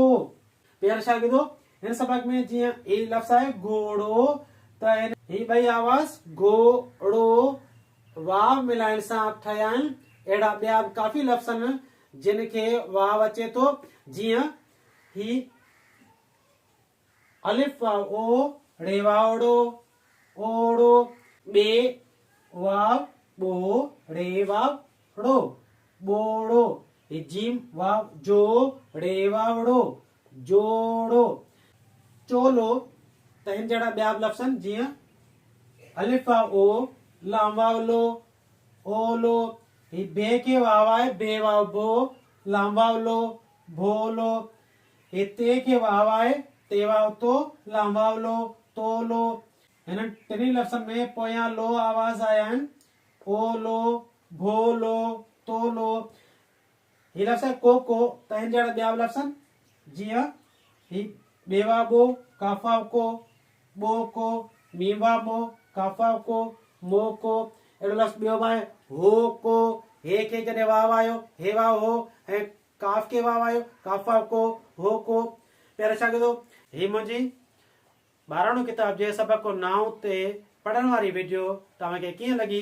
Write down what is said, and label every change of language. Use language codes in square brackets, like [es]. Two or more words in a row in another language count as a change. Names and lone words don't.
[sd] प्यारे शागिर्दो, हिन सबक में जीअं ही लफ़्ज़ आहे घोड़ो, त ही ॿई आवाज़ घोड़ो वाव मिलाइण सां ठहिया आहिनि। अहिड़ा ॿिया काफ़ी लफ़्ज़ आहिनि जिन खे वाव अचे थो। जीअं ही अलिफ वाव ओ, ड़े वावड़ो, ओड़ो। ॿे वाव ॿो, ड़े वाव ड़ो, ॿोड़ो। जीम वाव जो, ड़े वावड़ो, जोड़ो। चोलो। त हिन जहिड़ा ॿिया लफ़्ज़ आहिनि जीअं अलिफ वाव ओ, लाम वाव लो, ओलो। ही बे के वाव आहे, बे वाव बो, लाम वाव लो, भोलो। हे ते के वाव आहे, ते वाव तो, लाम वाव लो, तोलो। हिननि टिनी लफ़्ज़नि में पोयां लो आवाज़ आया आहिनि। ओलो, भोलो, तोलो। ही लफ़्ज़ आहे कोको। त हिन जहिड़ा ॿिया लफ़्ज़ आहिनि जीअं ही बेवाबो, काफ़ाको, ॿोको, मीवाबो, काफ़ाको, मोको। अहिड़ो लफ़्ज़ ॿियो बि आहे होको। हे खे जॾहिं वाव आयो, हे वाव हो, ऐं काफ़ के वाव आयो, काफ़ाको, होको। प्यारे शागिर्दो, ही मुंहिंजी 12 किताब जे सबक नाउ ते पढ़ण वारी वीडियो तव्हांखे कीअं लॻी?